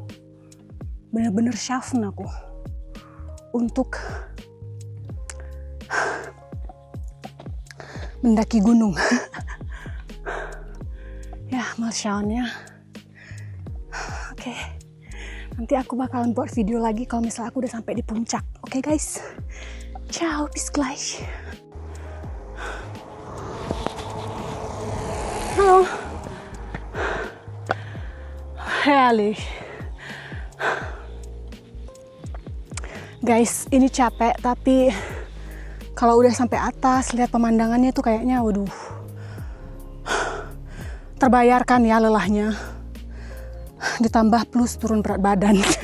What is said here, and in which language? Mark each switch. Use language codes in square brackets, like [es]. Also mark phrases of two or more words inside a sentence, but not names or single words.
[id] Bener-bener syafen aku. Untuk mendaki gunung. Ya, Masya-nya. Oke. Nanti aku bakalan buat video lagi kalau misalnya aku udah sampai di puncak. Oke guys. [de] Ciao, bis gleich. Halo. Herrlich. [id] Guys, ini capek tapi kalau udah sampai atas lihat pemandangannya tuh kayaknya waduh. Terbayarkan ya lelahnya. Ditambah plus turun berat badan.